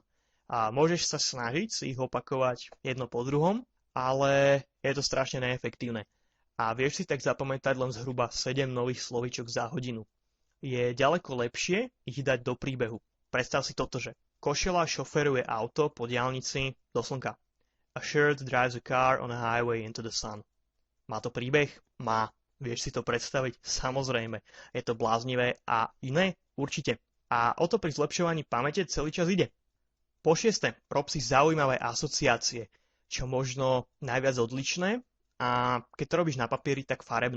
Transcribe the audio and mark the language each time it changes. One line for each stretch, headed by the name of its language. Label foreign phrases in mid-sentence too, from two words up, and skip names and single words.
Slovak: A môžeš sa snažiť si ich opakovať jedno po druhom, ale je to strašne neefektívne. A vieš si tak zapamätať len zhruba 7 nových slovíčok za hodinu. Je ďaleko lepšie ich dať do príbehu. Predstav si toto, že košela šoferuje auto po diaľnici do slnka.
English: A shirt drives a car on a highway into the sun.
Slovak: Má to príbeh? Má. Vieš si to predstaviť? Samozrejme. Je to bláznivé a iné? Určite. A o to pri zlepšovaní pamäte celý čas ide. Po šieste, rob si zaujímavé asociácie, čo možno najviac odlišné a keď to robíš na papieri, tak farebné.